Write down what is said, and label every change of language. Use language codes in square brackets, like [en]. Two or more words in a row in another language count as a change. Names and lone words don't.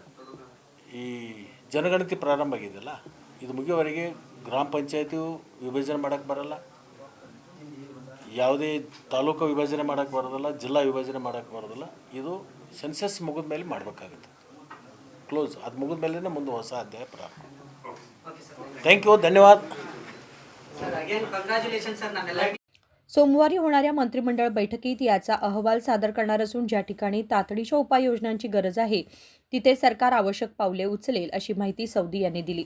[kn] ಈ ಜನಗಣತಿ ಪ್ರಾರಂಭ ಆಗಿದೆಯಲ್ಲ, ಇದು ಮುಗಿಯೋವರೆಗೆ ಗ್ರಾಮ ಪಂಚಾಯತಿ ವಿಭಜನೆ ಮಾಡೋಕ್ಕೆ ಬರಲ್ಲ, ಯಾವುದೇ ತಾಲೂಕು ವಿಭಜನೆ ಮಾಡೋಕ್ಕೆ ಬರೋದಿಲ್ಲ, ಜಿಲ್ಲಾ ವಿಭಜನೆ ಮಾಡೋಕ್ಕೆ ಬರೋದಿಲ್ಲ. ಇದು ಸೆನ್ಸಸ್ ಮುಗಿದ ಮೇಲೆ ಮಾಡಬೇಕಾಗುತ್ತೆ. ಕ್ಲೋಸ್, ಅದು ಮುಗಿದ ಮೇಲೆ ಮುಂದೆ ಹೊಸ ಅಧ್ಯಾಯ ಪ್ರಾರಂಭ. [en] thank you, [kn] ಧನ್ಯವಾದ. [en] sir again congratulation sir नम्मेला [mr] सोमवारी होणाऱ्या मंत्रिमंडळ बैठकीत याचा अहवाल सादर करणार असून ज्या ठिकाणी तातडीच्या उपाययोजनांची गरज आहे तिथे सरकार आवश्यक पावले उचलेल अशी माहिती सौदी यांनी दिली.